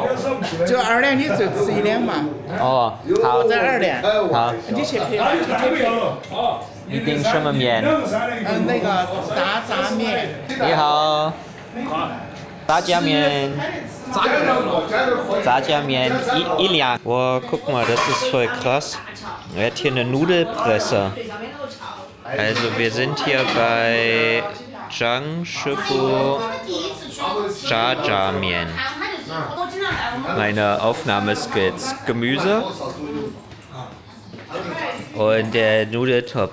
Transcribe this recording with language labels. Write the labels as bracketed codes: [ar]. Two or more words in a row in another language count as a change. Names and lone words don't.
[zh] 就2两，你就吃1两嘛。哦，好。或者2两。好。你去配，你去配。你订什么面？那个大炸面。你好。炸酱面。炸酱面一两。 [de] Wow, guck mal, das ist voll krass. Er hat hier eine Nudelpresse. Also wir sind hier bei Zhangshefù Jjajangmyeon. Meine Aufnahmeskills. Gemüse und der Nudeltopf.